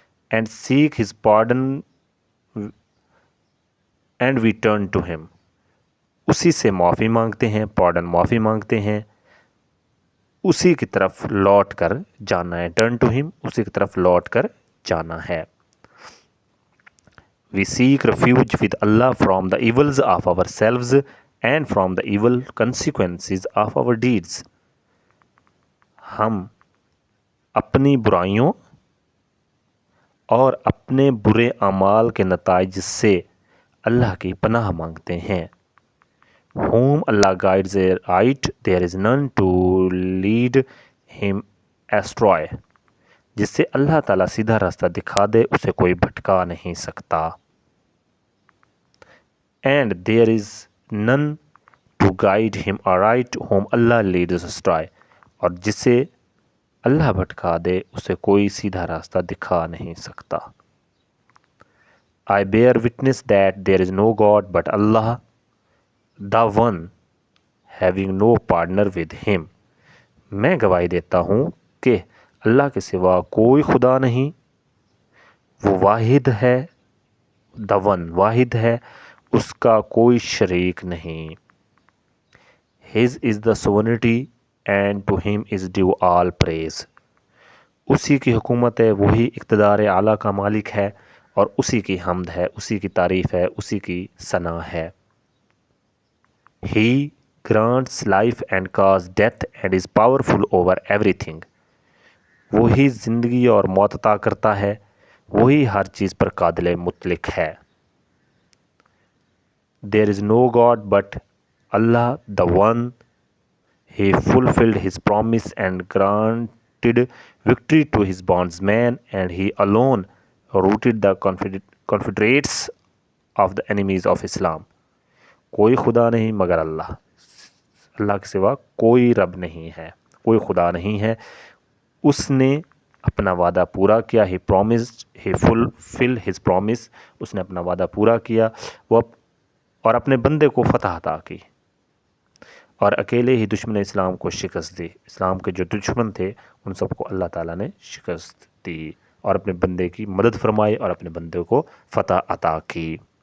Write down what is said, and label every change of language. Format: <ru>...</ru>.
<en>And seek his pardon and we turn to him.</en> <ur>اسی سے معافی مانگتے ہیں, پارڈن معافی مانگتے ہیں, اسی کی طرف لوٹ کر جانا ہے.</ur> <en>turn to him,</en> <ur>اسی کی طرف لوٹ کر جانا ہے.</ur> <en>We seek refuge with Allah from the evils of ourselves and from the evil consequences of our deeds.</en> <ur>ہم اپنی برائیوں اور اپنے برے اعمال کے نتائج سے اللہ کی پناہ مانگتے ہیں.</ur> <en>whom Allah guides aright there is none to lead him astray.</en> <ur>جس سے اللہ تعالیٰ سیدھا راستہ دکھا دے اسے کوئی بھٹکا نہیں سکتا.</ur> <en>and there is none to guide him aright whom Allah leads astray.</en> <ur>اور جسے اللہ بھٹکا دے اسے کوئی سیدھا راستہ دکھا نہیں سکتا.</ur> <en>I bear witness that there is no God but Allah, the one having no partner with him.</en> <ur>میں گواہی دیتا ہوں کہ اللہ کے سوا کوئی خدا نہیں, وہ واحد ہے.</ur> <en>the one</en> <ur>واحد ہے, اس کا کوئی شریک نہیں.</ur> <en>his is the sovereignty and to him is due all praise.</en> <ur>اسی کی حکومت ہے, وہی اقتدار اعلیٰ کا مالک ہے اور اسی کی حمد ہے, اسی کی تعریف ہے, اسی کی ثنا ہے.</ur> <en>He grants life and causes death and is powerful over everything.</en> <ur>وہی زندگی اور موت عطا کرتا ہے, وہی ہر چیز پر قادر مطلق ہے.</ur> <en>There is no God but Allah, the one. He fulfilled his promise and granted victory to his bondsman, and he alone routed the confederates of the enemies of Islam.</en> <ur>کوئی خدا نہیں مگر اللہ. اللہ کے سوا کوئی رب نہیں ہے, کوئی خدا نہیں ہے. اس نے اپنا وعدہ پورا کیا.</ur> <en>He promised, he fulfilled his promise.</en> <ur>اس نے اپنا وعدہ پورا کیا وہ اور اپنے بندے کو فتح عطا کی, اور اکیلے ہی دشمن اسلام کو شکست دی. اسلام کے جو دشمن تھے ان سب کو اللہ تعالیٰ نے شکست دی اور اپنے بندے کی مدد فرمائی اور اپنے بندے کو فتح عطا کی.</ur>